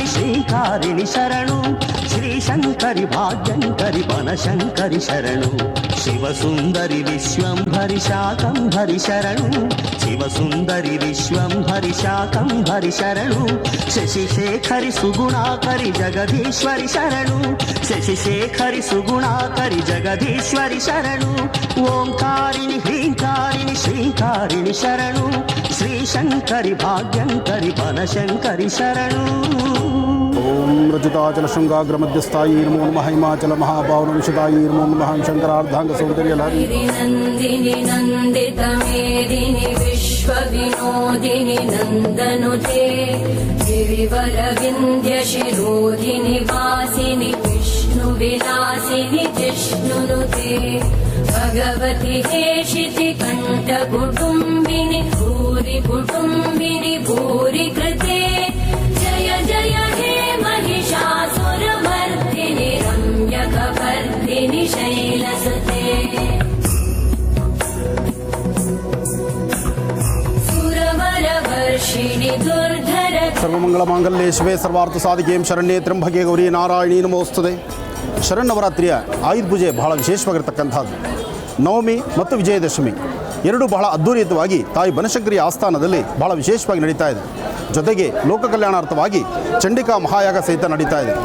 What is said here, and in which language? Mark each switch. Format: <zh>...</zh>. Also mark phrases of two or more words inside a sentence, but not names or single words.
<kn>ಶ್ರೀಂಕಾರಿಣಿ ಶರಣು ಶ್ರೀಶಂಕರಿ ಭಾಗ್ಯಂಕರಿ ಬನಶಂಕರಿ ಶರಣು ಶಿವಸುಂದರಿ ವಿಶ್ವಂಭರಿ ಶಾಕಂಭರಿ ಶರಣು ಶಿವಸುಂದರಿ ವಿಶ್ವಂಭರಿ ಶಾಕಂಭರಿ ಶರಣು ಶಶಿಶೇಖರಿ ಸುಗುಣಾಕರಿ ಜಗದೀಶ್ವರಿ ಶರಣು ಶಶಿಶೇಖರಿ ಸುಗುಣಾಕರಿ ಜಗದೀಶ್ವರಿ ಶರಣು ಓಂಕಾರಿಣಿ ಹ್ರೀಂಕಾರಿಣಿ ಶ್ರೀಂಕಾರಿಣಿ ಶರಣು ಶ್ರೀಶಂಕರಿ ಭಾಗ್ಯಂಕರಿ ಬನಶಂಕರಿ ಶರಣು</kn> <sa>ಓಂ ರಚಿತಾಚಲ ಶೃಂಗಾಗ್ರ ಮಧ್ಯಸ್ಥಾಯಿ ನಮೋ ನಮಃ ಹಿಮಾಚಲ ಮಹಾಭಾವನಂಶದಾಯಿ ನಮೋ ನಮಃ ಶಂಕರಾರ್ಧಾಂಗ ಸೌಂದರ್ಯ ಲಹರಿ ನಂದಿನಿ ನಂದಿತ ಮೇದಿನಿ ವಿಶ್ವ ವಿನೋದಿನಿ ನಂದನುತೆ ಗಿರಿವರ ವಿಂಧ್ಯ ಶಿರೋಧಿನಿ ವಾಸಿನಿ ವಿಷ್ಣು ವಿಲಾಸಿನಿ ಜಿಷ್ಣುನುತೆ ಭಗವತಿ ಹೇಷಿತಿ ಕಂಠ ಕುಟುಂಬಿನಿ ಭೂರಿ ಕೃತೆ ಜಯ ಜಯ ಹೇ महिषासुरमर्दिनि रम्यकपर्दिनि शैलसुते सुरवरवर्षिणि दुर्धर ಸರ್ವಮಂಗಳ ಮಾಂಗಲ್ಯೆ ಶಿವೆ ಸರ್ವಾರ್ಥ ಸಾಧಿಕೆ ಶರಣ್ಯೆ ತ್ರ್ಯಂಬಕೆ ಗೌರಿ ನಾರಾಯಣಿ ನಮೋಸ್ತುತೆ</sa> <kn>ಶರನ್ನವರಾತ್ರಿಯ ಆಯುಧ ಪೂಜೆ ಬಹಳ ವಿಶೇಷವಾಗಿರ್ತಕ್ಕಂಥದ್ದು. ನವಮಿ ಮತ್ತು ವಿಜಯದಶಮಿ ಎರಡೂ ಬಹಳ ಅದ್ಧೂರಿಯುತವಾಗಿ ತಾಯಿ ಬನಶಂಕರಿಯ ಆಸ್ಥಾನದಲ್ಲಿ ಬಹಳ ವಿಶೇಷವಾಗಿ ನಡೀತಾ ಇದೆ. ಜೊತೆಗೆ ಲೋಕ ಕಲ್ಯಾಣಾರ್ಥವಾಗಿ ಚಂಡಿಕಾ ಮಹಾಯಾಗ ಸಹಿತ ನಡೀತಾ ಇದೆ.</kn>